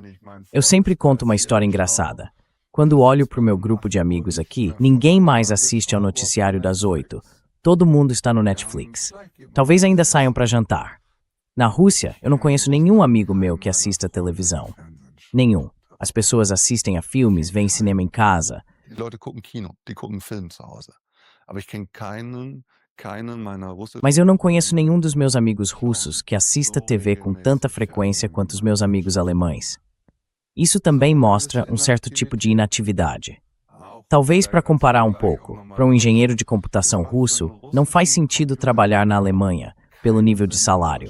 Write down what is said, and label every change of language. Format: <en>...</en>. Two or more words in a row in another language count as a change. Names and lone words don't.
<pt>Eu sempre conto uma história engraçada. Quando olho para o meu grupo de amigos aqui, ninguém mais assiste ao noticiário das 8. Todo mundo está no Netflix. Talvez ainda saiam para jantar. Na Rússia, eu não conheço nenhum amigo meu que assista televisão. Nenhum. As pessoas assistem a filmes, veem cinema em casa.</pt> <de>Die Leute gucken Kino, die gucken Film zu Hause. Aber ich kenne keinen meiner russischen.</de> <pt>Mas eu não conheço nenhum dos meus amigos russos que assista TV com tanta frequência quanto os meus amigos alemães. Isso também mostra um certo tipo de inatividade. Talvez para comparar um pouco, para um engenheiro de computação russo, não faz sentido trabalhar na Alemanha, pelo nível de salário.</pt>